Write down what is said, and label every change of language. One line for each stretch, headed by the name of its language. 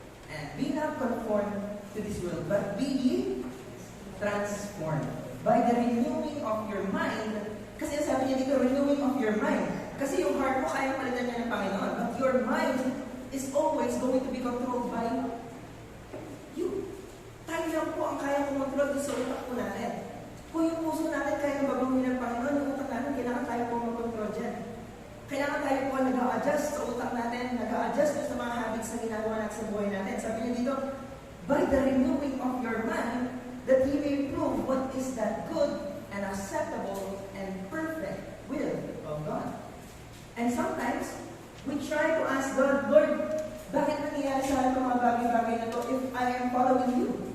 English: And be not conformed to this world, but be ye transformed by the renewing of your mind.
Filipino: Kasi sabi niya dito,
English: renewing of your mind.
Filipino: Kasi yung heart mo, kaya palitan niya ng Panginoon.
English: But your mind is always going to be controlled by you.
Filipino: Tayo lang po ang kaya kumontrol sa utak po natin. Kung yung puso natin kaya babaguhin ng Panginoon, yung utak natin, kailangan tayo po mag-control dyan. Kailangan tayo po nag-a-adjust sa utak natin, nag-a-adjust sa mga habits na ginagawa natin sa buhay natin. Sabi niya dito,
English: by the renewing of your mind, that He may prove what is that good and acceptable and perfect will of God. And sometimes, we try to ask God, Lord,
Filipino: bakit nangyayari sa akin mga bagay-bagay na to
English: if I am following you?